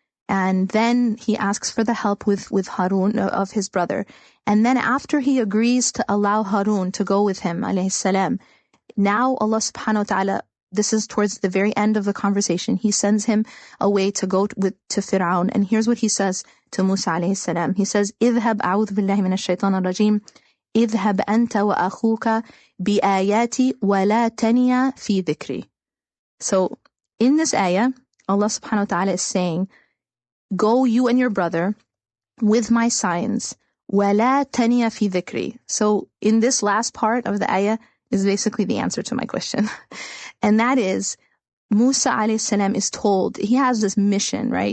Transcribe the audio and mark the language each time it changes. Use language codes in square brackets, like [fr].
[en] And then he asks for the help with Harun, of his brother. And then after he agrees to allow Harun to go with him, alayhi salam, now Allah subhanahu wa ta'ala, this is towards the very end of the conversation, He sends him away to go to Fir'aun. And here's what He says to Musa alayhi salam. He says, [ar] اذهب أعوذ بالله من الشيطان الرجيم اذهب أنت وأخوك بآياتي ولا تنيا في ذكري. [en] So in this ayah, Allah subhanahu wa ta'ala is saying, go you and your brother with my signs, [ar] وَلَا تَنِيَ فِي ذِكْرِي. [en] So in this last part of the ayah is basically the answer to my question. And that is, Musa alayhi salam is told, he has this mission, right?